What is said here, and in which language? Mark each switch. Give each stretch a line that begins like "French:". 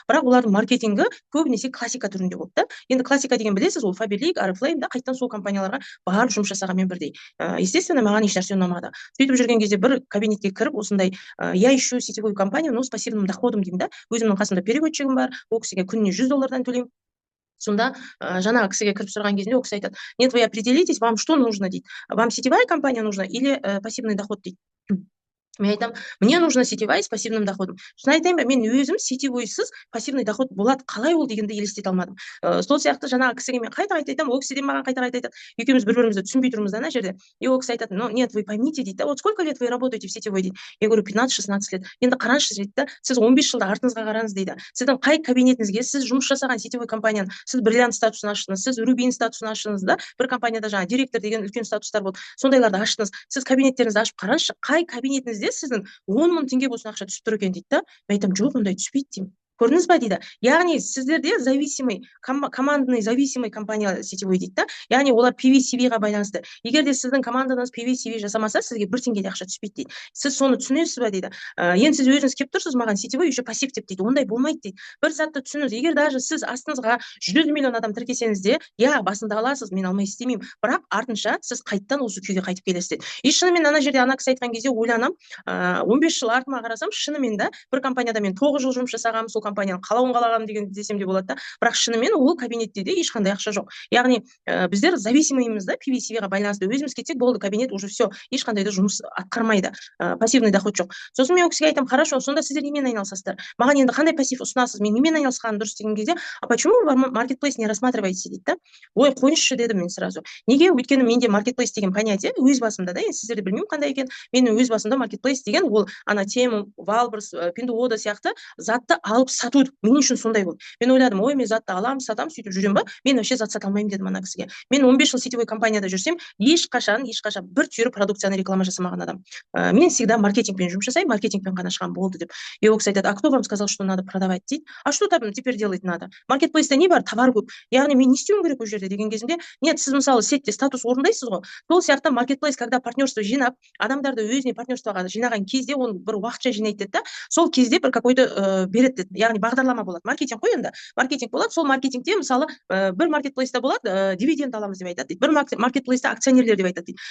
Kazakh: Бірақ олардың маркетингі көбінесе классика түрінде болды да. Енді классика деген білесіз, ол Faberlic, Oriflame да, қайтадан сол компанияларға барып жұмыс жасағанмен бірдей. Естественно, маған еш нәрсе ұнамады. Сөйтіп жүрген кезде бір кабинетке кіріп, осындай
Russian: я ищу сетевую компанию, но с пассивным доходом
Kazakh: деймін да. Өзімнің қасымда переводчигім бар, ол кісіге күніне $100 төлеймін. Сонда жаңағы кісіге кіріп сұраған кезінде ол кісі айтады:
Russian: "Нет, вы определитесь, вам что нужно?"
Kazakh: дейді.
Russian: "Вам сетевая компания нужна или пассивный доход?"
Kazakh: дейді. Мен айтамын,
Russian: мне нужна сетевая с пассивным доходом.
Kazakh: Шын айтайын ба, мен өзім сетевойсыз пассивный доход болады, қалай ол дегенді елестете алмадым. Сол сияқты жаңағы кісіге мен қайта айтамын, ол кісіден маған қайта айтады. Екеуміз бір-бірімізді түсінбей тұрмыз да ана жерде.
Russian: И
Kazakh: ол кісі айтады:
Russian: "Ну, нет, вы поймите",
Kazakh: дейді.
Russian: "Вот сколько лет вы работаете в сетевой?"
Kazakh: дейді.
Russian: Я говорю: 15-16 лет.
Kazakh: Енді қараңызшы дейді да, сіз 15 жылда артыңызға қараңыз дейді. Сіздің қай кабинетіңізге сіз жұмыс жасаған сетевой компанияны, сіз бриллиант статусын аштыңыз, сіз рубин статусын аштыңыз да, бір компанияда жаңағы директор деген үлкен статустар болды. Сондайларды аштыңыз. Сіз кабинеттеріңізді ашып қараңызшы, қай кабинетіңізде сіздің 10 мың теңге болсын ақша түсіп тұр екен дейді да. Мен айтамын, жоқ, ондай түспейді деймін. Көрдіңіз ба дейді. Яғни сіздерде
Russian: зависимый, командный зависимый
Kazakh: компания сетевой дейді да. Яғни олар PV-CV-ға байланысты. Егер де сіздің командаңыз PV-CV жасамаса, сізге 1 теңге де ақша түспейді дейді. Сіз соны түсінесіз ба дейді. Енді сіз өзіңіз келіп тұрсыз маған сетевой еще пассив деп дейді. Ондай болмайды дейді. Бір затты түсініңіз. Егер даже сіз астыңызға 100 миллион адам тіркесеңіз де, я басында аласыз, мен алмай істемеймін. Бірақ артынша сіз қайттан осы күйге қайтып келесіз дейді. И шынымен ана жерде ана кісі айтқан кезде ойланам, 15 жыл артыма қарасам, шынымен да бір компанияда мен 9 жыл жұмыс жасағам, сол компанияның қалауын қалағам деген десем де болады да. Бірақ шынымен ол кабинетте де ешқандай ақша жоқ. Яғни біздер зависимыймыз да, PV-CV-ға байланысты. Өзіміз кетсек болды, кабинет
Russian: уже все,
Kazakh: ешқандай да жұмыс атқармайды. Пассивный доход жоқ. Сосын мен ол кісіге айтамын: "Хорошо, сонда сіздер немен айналысасыздар? Маған енді қандай пассив ұсынасыз? Мен немен айналысқаным дұрыс?" деген кезде:
Russian: "А почему вы маркетплейс не рассматриваете?"
Kazakh: дейді да. Ой, қойыңызшы дедім мен сразу. Неге? Өйткені менде маркетплейс деген понятие өз басымда да, енді сіздерде білмеймін қандай екен. Менің өз басымда маркетплейс деген ол ана Тему, Валберс, Пиндуода сияқты затты алып сату мен үшін сондай болды. Мен ойладым, ой, мен затты аламын, сатамын, сөйтіп жүремін ба? Мен вообще зат сата алмаймын дедім ана кісіге. Мен 15 жыл сетевой компанияда жүрсем, ешқашан бір түйір продукцияны реклама жасамаған адам. Мен всегда маркетингпен жұмыс жасаймын, маркетингпен ғана шығамын болды деп. И ол кісі айтады,
Russian: а кто вам сказал, что надо продавать
Kazakh: дейді?
Russian: А что там теперь делать надо?
Kazakh: Маркетплейсте не бар, товар көп. Яғни мен не істеуім керек ол жерде деген кезімде, нет, сіз мысалы сетте статус орындайсыз ғой. Сол сияқты маркетплейс, когда партнерство жинап, адамдарды өзіне партнерствоға жинаған кезде оны бір уақытша жинайды деді да, сол кезде бір какой-то береді деді. Яғни бағдарлама болады. Маркетинг қой енді. Маркетинг болады. Сол маркетингте мысалы бір маркетплейста болады, дивиденд аламыз деп айтады дейді. Бір маркетплейста акционерлер деп айтады дейді.